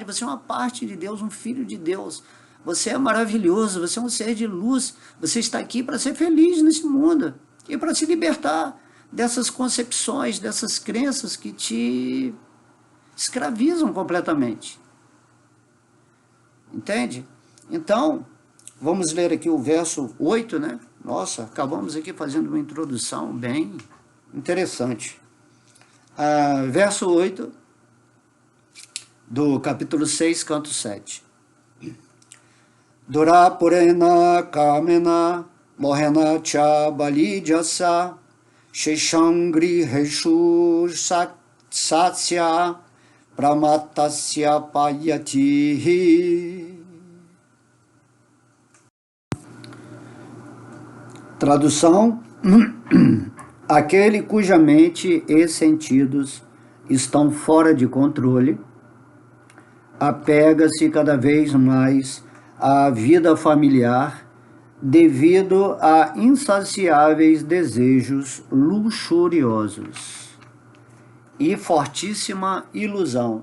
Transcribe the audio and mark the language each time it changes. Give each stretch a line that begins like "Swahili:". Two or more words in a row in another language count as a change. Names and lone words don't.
Portuguese: Você é uma parte de Deus, um filho de Deus, você é maravilhoso, você é um ser de luz, você está aqui para ser feliz nesse mundo e para se libertar dessas concepções, dessas crenças que te escravizam completamente, entende? Então vamos ler aqui o verso 8, né? Nossa, acabamos aqui fazendo uma introdução bem interessante. Verso 8 do capítulo 6, canto 7.
Sanskrit: दुरापुरेण कामेन मोहेन च बलिजस शेषङ्ग्रि रेशु सत्स्य प्रमतस्य पयति.
Portuguese: Tradução: aquele cuja mente e sentidos estão fora de controle apega-se cada vez mais à vida familiar devido a insaciáveis desejos luxuriosos e fortíssima ilusão.